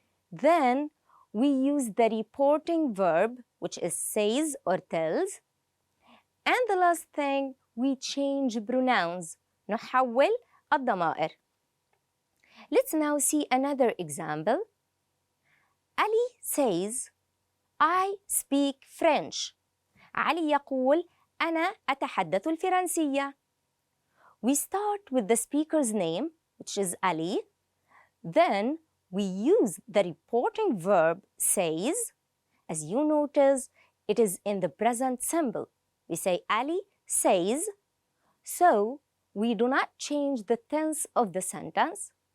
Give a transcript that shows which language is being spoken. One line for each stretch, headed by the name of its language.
English: Then we use the reporting verb, which is says or tells. And the last thing, we change pronouns.
Arabic: نحول الضمائر.
English: Let's now see another example. Ali says, I speak French.
Arabic: علي يقول أنا أتحدث الفرنسية.
English: We start with the speaker's name, which is Ali. Then we use the reporting verb says. As you notice, it is in the present simple. We say Ali says. So we do not change the tense of the sentence.